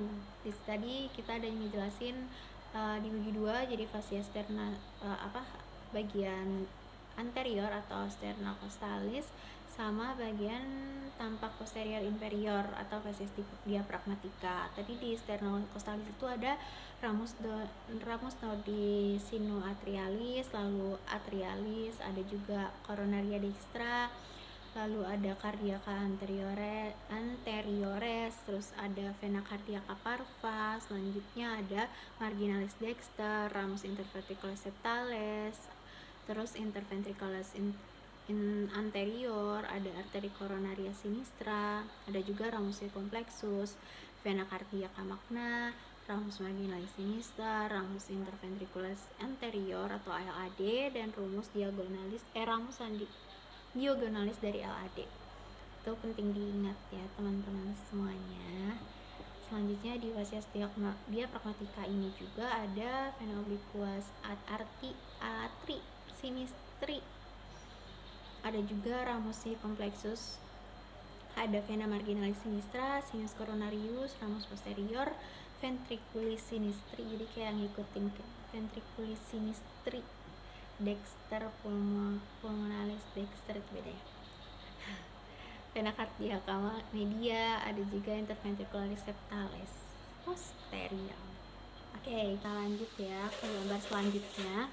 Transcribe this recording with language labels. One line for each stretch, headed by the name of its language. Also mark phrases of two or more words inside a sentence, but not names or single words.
Indonesian: Tadi kita ada yang ngejelasin dibagi dua, jadi fascia sterna bagian anterior atau sterna costalis sama bagian tampak posterior inferior atau fascia diaphragmatica. Tadi di sterna costalis itu ada ramus nodi sinuatrialis, lalu atrialis, ada juga coronaria dextra, lalu ada cardiaca anteriores, terus ada vena cardiaca parva, selanjutnya ada marginalis dexter, ramus interventriculus septales, terus interventriculus anterior, ada arteri coronaria sinistra, ada juga ramus circumflexus, vena cardiaca magna, ramus marginalis sinistra, ramus interventriculus anterior atau LAD, dan ramus diagonalis dari LAD. Itu penting diingat ya teman-teman semuanya. Selanjutnya di fascia diaphragmatica ini juga ada vena obliquus atri sinistri. Ada juga ramus circumflexus, ada vena marginalis sinistra, sinus coronarius, ramus posterior, ventriculis sinistri. Jadi kayak ngikutin ke ventriculis sinistri, dexter pulmonalis dexter itu beda ya. Vena cardiaca media, ada juga interventricularis septales posterior. Oke, kita lanjut ya ke gambar selanjutnya.